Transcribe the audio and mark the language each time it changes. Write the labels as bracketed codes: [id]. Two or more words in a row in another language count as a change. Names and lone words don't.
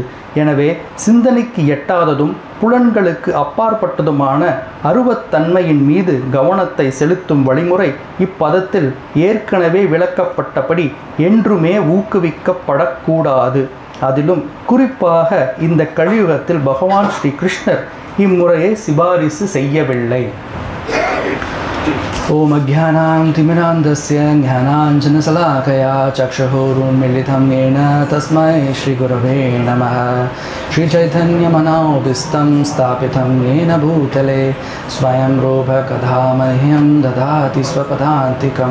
[ta] எனவே சிந்தனைக்கு எட்டாததும் புலன்களுக்கு அப்பாற்பட்டதுமான அருவத்தன்மையின் மீது கவனத்தை செலுத்தும் வழிமுறை இப்பதத்தில் ஏற்கனவே விளக்கப்பட்டபடி என்றுமே ஊக்குவிக்கப்படக்கூடாது. அதிலும் குறிப்பாக இந்த கலியுகத்தில் பகவான் ஸ்ரீ கிருஷ்ணர் இம்முறையை சிபாரிசு செய்யவில்லை. [sa] ओम अज्ञानातिमिरान्धस्य ज्ञानाञ्जनशलाकया चक्षुरुन्मीलितं येन तस्मै श्रीगुरवे नमः। श्रीचैतन्यमनोभीष्टं स्थापितं येन भूतले स्वयं रूपकथा मह्यं ददाति स्वपदान्तिकं।